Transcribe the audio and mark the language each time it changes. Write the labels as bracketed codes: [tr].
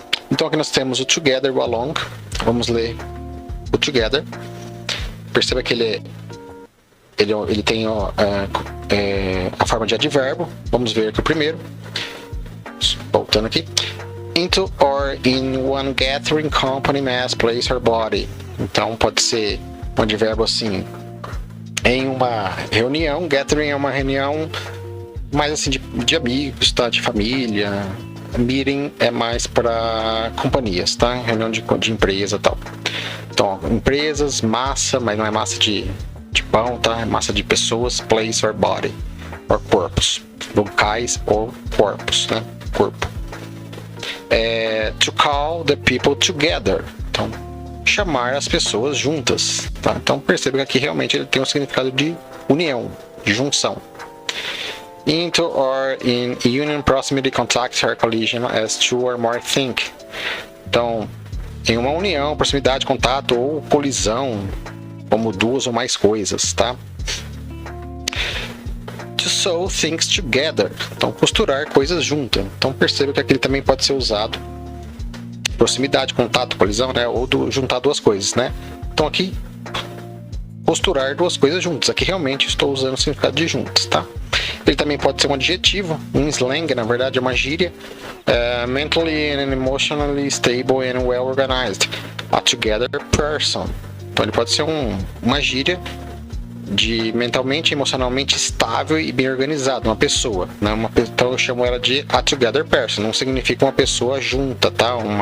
[pt] Então aqui nós temos o together, o along. Vamos ler o together. Perceba que ele tem a forma de advérbio. Vamos ver aqui o primeiro. Voltando aqui. [en] Into or in one gathering, company, mass, place or body. [pt] Então pode ser um advérbio assim, em uma reunião. Gathering é uma reunião mais assim de amigos, tá? De família. Meeting é mais para companhias, tá? Reunião de empresa e tal. Então, empresas, massa, mas não é massa de pão, tá? É massa de pessoas, [en] place or body, or [pt] corpos, locais ou corpos, corpo. [en] To call the people together. [pt] Então, chamar as pessoas juntas, tá? Então, perceba que aqui realmente ele tem um significado de união, de junção. [en] Into or in union, proximity, contact, or collision as two or more think. [pt] Então, em uma união, proximidade, contato ou colisão, como duas ou mais coisas, tá? [en] To sew things together. [pt] Então, costurar coisas juntas. Então, perceba que aqui ele também pode ser usado proximidade, contato, colisão, ou juntar duas coisas, Então, aqui, costurar duas coisas juntas. Aqui realmente estou usando o significado de juntas, tá? Ele também pode ser um adjetivo, um slang, na verdade é uma gíria. [en] Mentally and emotionally stable and well organized. A together person. [pt] Então ele pode ser uma gíria de mentalmente e emocionalmente estável e bem organizado, uma pessoa. Então eu chamo ela de [en] a together person. [pt] Não significa uma pessoa junta, tá?